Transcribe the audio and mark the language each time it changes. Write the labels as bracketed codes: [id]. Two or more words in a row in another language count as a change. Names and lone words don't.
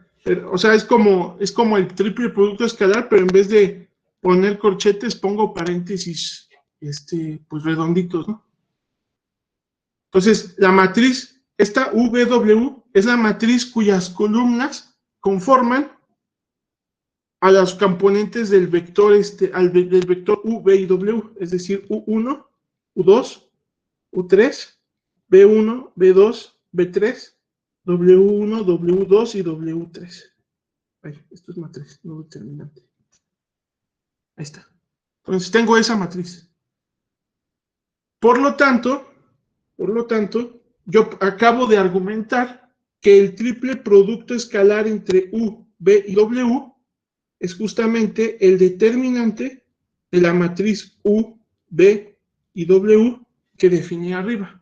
[es] Pero, o sea, es como el triple producto escalar, pero en vez de poner corchetes, pongo paréntesis, pues redonditos, ¿no? Entonces, la matriz, esta UVW, es la matriz cuyas columnas conforman a los componentes del vector, del vector U, B y W, es decir, U1, U2, U3, B1, B2, B3, W1, W2 y W3. Ay, esto es matriz, no determinante. Ahí está. Entonces tengo esa matriz. Por lo tanto, yo acabo de argumentar que el triple producto escalar entre U, B y W es justamente el determinante de la matriz U, B y W que definí arriba.